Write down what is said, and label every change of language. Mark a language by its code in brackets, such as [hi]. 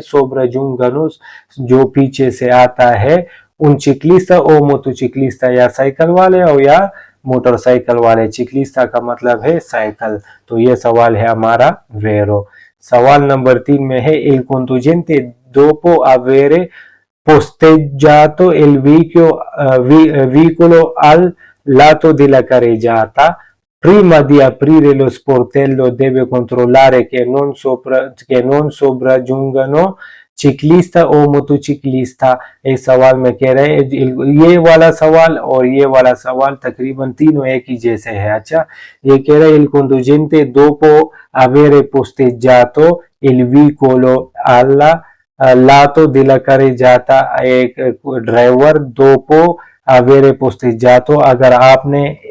[hi] सोब्राजुंगनुस जो पीछे से आता है, [it] उन चिकलिस्ता ओ मोटोचिकलिस्ता [hi] या साइकिल वाले और या मोटरसाइकिल वाले। चिकलिस्ता का मतलब है साइकिल। तो ये सवाल है हमारा वेरो। सवाल नंबर 3 में है [it] il conducente dopo avere posteggiato il veicolo al lato della carreggiata prima di aprire lo sportello deve controllare che non sopraggiungano चिकलिस्ता और मोटोचिकलिस्ता। [hi] इस सवाल में कह रहे हैं ये वाला सवाल और ये वाला सवाल तकरीबन तीनों एक ही जैसे है। अच्छा, ये कह रहे [it] il conducente dopo avere posteggiato il veicolo alla lato della carreggiata, [hi] एक ड्राइवर [it] दोपो अवेरे पोस्टेजातो, [hi] अगर आपने